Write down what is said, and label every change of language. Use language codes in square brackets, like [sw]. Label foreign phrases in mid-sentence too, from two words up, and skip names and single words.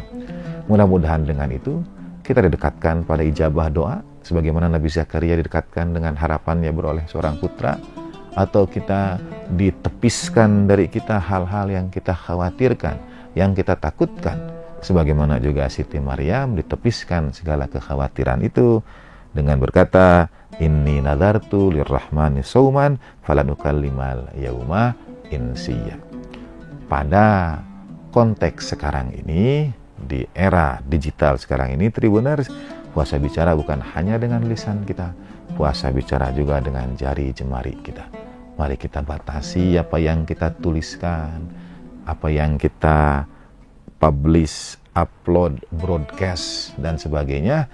[id] Mudah-mudahan dengan itu kita didekatkan pada ijabah doa, sebagaimana Nabi Zakaria didekatkan dengan harapannya beroleh seorang putra, atau kita ditepiskan dari kita hal-hal yang kita khawatirkan, yang kita takutkan, sebagaimana juga Siti Maryam ditepiskan segala kekhawatiran itu dengan berkata, [ar] إني نذرت للرحمن صوما فلن أكلم اليوم إنسيا. [id] Pada konteks sekarang ini, di era digital sekarang ini, Tribuners, puasa bicara bukan hanya dengan lisan kita, puasa bicara juga dengan jari jemari kita. Mari kita batasi apa yang kita tuliskan, apa yang kita [en] publish, upload, broadcast, [id] dan sebagainya.